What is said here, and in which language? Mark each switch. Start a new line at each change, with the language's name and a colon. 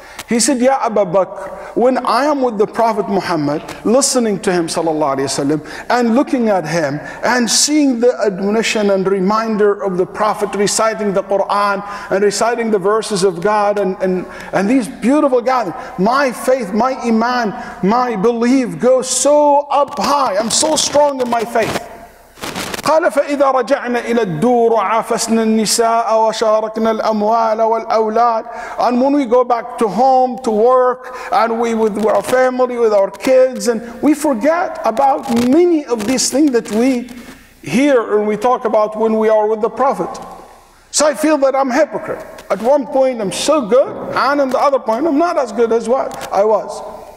English: He said, Ya Abu Bakr, when I am with the Prophet Muhammad, listening to him sallallahu alayhi wasallam, and looking at him, and seeing the admonition and reminder of the Prophet reciting the Quran, and reciting the verses of God, and these beautiful gatherings, my faith, my iman, my belief goes so up high. I'm so strong in my faith.
Arabic: قال فإذا رجعنا إلى الدور وعافسنا النساء وشاركنا الأموال والأولاد.
English: And when we go back to home, to work, and we with our family, with our kids, and we forget about many of these things that we hear and we talk about when we are with the Prophet. So I feel that I'm a hypocrite. At one point I'm so good, and at the other point I'm not as good as what I was.